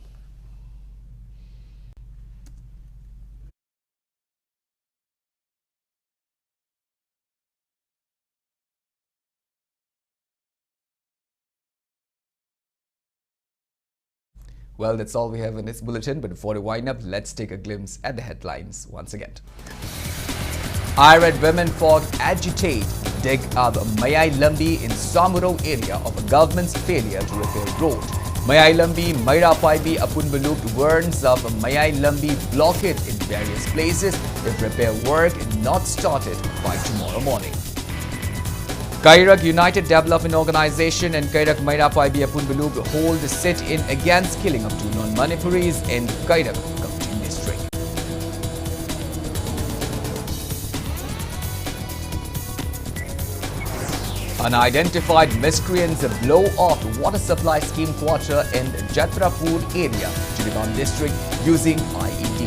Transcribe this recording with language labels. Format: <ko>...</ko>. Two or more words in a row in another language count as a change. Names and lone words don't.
<en>Well, that's all we have in this bulletin, but before we wind up, let's take a glimpse at the headlines once again. Irate women fought agitate, dig up Mayai Lambi in Samuro area of a government's failure to repair road. Mayai Lambi, Maira Paibi, Apunbaluk warns of Mayai Lambi blockade in various places if repair work not started by tomorrow morning. Kairak United Development Organization and Kairak Maira Paibi Apunbaluk hold a sit-in against killing of 2 non-Manipuris in Kairak district. Unidentified miscreants blow off water supply scheme quarter in Jatrapur area, Chiriban district using IED.</en>